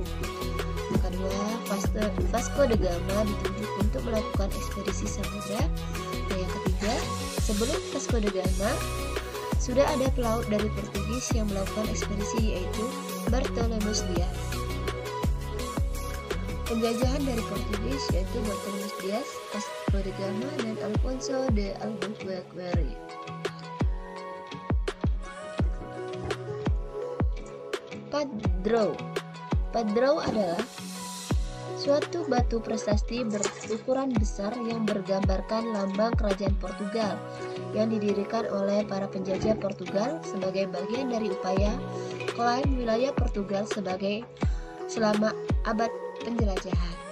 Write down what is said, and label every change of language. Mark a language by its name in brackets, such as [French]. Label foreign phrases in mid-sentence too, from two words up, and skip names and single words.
[Indonesian] Kedua, Vasco da Gama ditunjuk untuk melakukan ekspedisi samudra. Dan yang ketiga, sebelum Vasco da Gama, sudah ada pelaut dari Portugis yang melakukan ekspedisi, yaitu Bartolomeu Dias. Penjajahan dari Portugis yaitu Bartolomeu Dias, Vasco da Gama, dan Alfonso de Albuquerque. Padrão adalah suatu batu prasasti berukuran besar yang bergambarkan lambang kerajaan Portugal yang didirikan oleh para penjajah Portugal sebagai bagian dari upaya klaim wilayah Portugal selama abad penjelajahan.